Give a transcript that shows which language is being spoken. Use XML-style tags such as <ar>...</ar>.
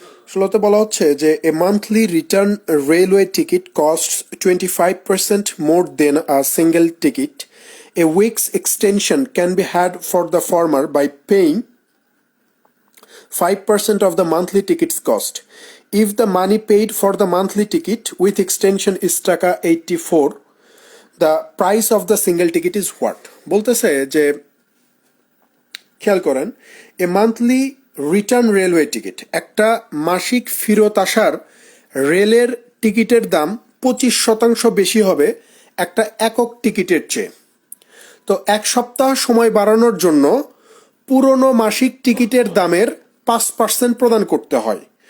<bn>ষোলোতে বলা হচ্ছে যে</bn> <en>A monthly return railway ticket cost 25% more than a single ticket. A week's extension can be had for the former by paying 5% of the monthly ticket's cost. If the money paid for the monthly ticket with extension is টাকা 84, the price of the single ticket is what?</en> <bn>বলতেছে যে খেয়াল করেন,</bn> <en>a monthly return railway ticket,</en> <bn>একটা মাসিক ফেরত আসার রেলের টিকিটের দাম 25% বেশি হবে একটা একক টিকিটের চেয়ে। তো 1 সপ্তাহ সময় বাড়ানোর জন্য পুরনো মাসিক টিকিটের দামের 5% প্রদান করতে হয়।</bn>